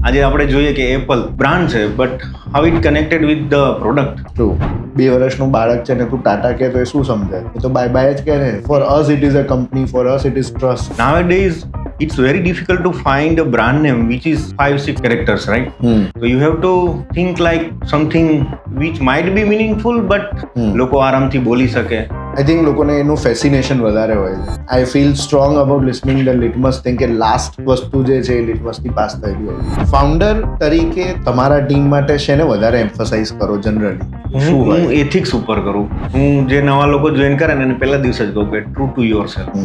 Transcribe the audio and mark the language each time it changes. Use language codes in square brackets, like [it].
[gu] આજે આપણે જોઈએ કે એપલ બ્રાન્ડ છે, [en] But how it connected with the product. True. [gu] 2 વર્ષનું બાળક છે ને તું ટાટા કહે તો એ શું સમજે? એ તો બાય બાય જ કહે ને. [en] For us it is a company, for us it is trust. Nowadays, it's very difficult to find a brand name which is 5-6 characters, right? So you have to think like something which might be meaningful, but [gu] લોકો આરામથી બોલી શકે. I think લોકોને એનું ફેસિનેશન વધારે હોય છે. [en] I feel strong about listening the litmus thing [gu] કે લાસ્ટ વસ્તુ જે છે એ લિટમસથી પાસ થયેલી હોય. ફાઉન્ડર તરીકે તમારા ટીમ માટે શેને વધારે એમ્ફસાઇઝ કરો જનરલી? હું એથિક્સ ઉપર કરું. હું જે નવા લોકો જોઈન કરે ને એને પહેલા દિવસે જ કહું કે [en] True to yourself.